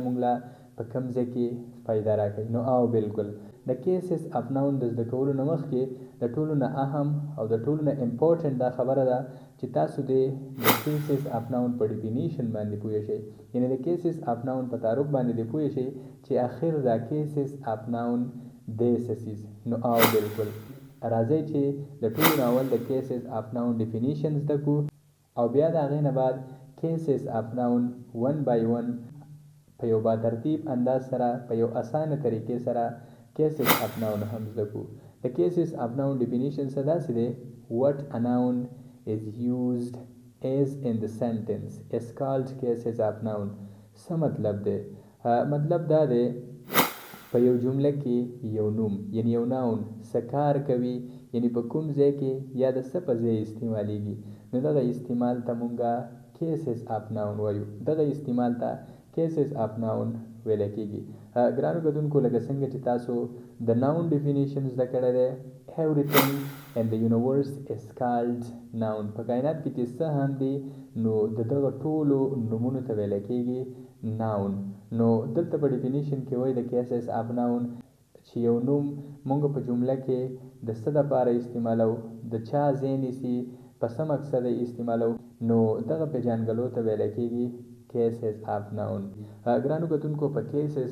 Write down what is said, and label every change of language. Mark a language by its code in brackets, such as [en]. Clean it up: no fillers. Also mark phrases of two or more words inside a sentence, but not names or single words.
[ps] مونږ له په کوم ځای کې فایده راکوي نو او بالکل د [en] cases of noun [ps] د زده کولو نه مخکې د ټولو نه اهم او د ټولو نه امپورټنټ دا خبره ده چې تاسو د [en] cases of noun [ps] په ډیفینیشن باندې پوه شئ یعنی د [en] cases of noun [ps] په تعارف باندې دې پوه شئ چې آخر دا [en] cases of noun [ps] دی څه څیز نو او بالکل راځئ چې د ټولو نه اول د [en] cases of noun definition [ps] زده کړو او بیا د هغې نه بعد [en] cases of noun one by one [ps] په یو با ترتیب انداز سره په یو اسانه طریقې سره [en] cases of noun [ps] هم زده کړو د [en] cases of noun definition [ps] څه داسې دی [en] what a noun is used as in the sentence is called cases of noun [ps] څه مطلب دی مطلب دا دی په یو جمله کې یو نوم یعنی یو ناون څه کار کوي یعنی په کوم ځای کې یا د څه په ځای استعمالیږي نو دغه استعمال ته مونږه [en] cases of noun [ps] وایو دغه استعمال ته [en] cases of noun [ps] ویل کېږي ګرانو کتونکو لکه څنګه چې تاسو د [en] noun definition [ps] زده کړی دی [en] everything in the universe is called noun [ps] په کائنات کې چې څه هم دي نو د دغه ټولو نومونو ته ویل کېږي ناون نو دلته په ډیفینیشن کې وایي د [en] cases of noun [ps] چې یو نوم مونږ په جمله کې د څه دپاره استعمالو د چا ځای نیسي په څه مقصد یې استعمالو نو دغه پیژانګلو ته ویل کېږي [en] cases of noun [ps] ګرانو کتونکو په کیسز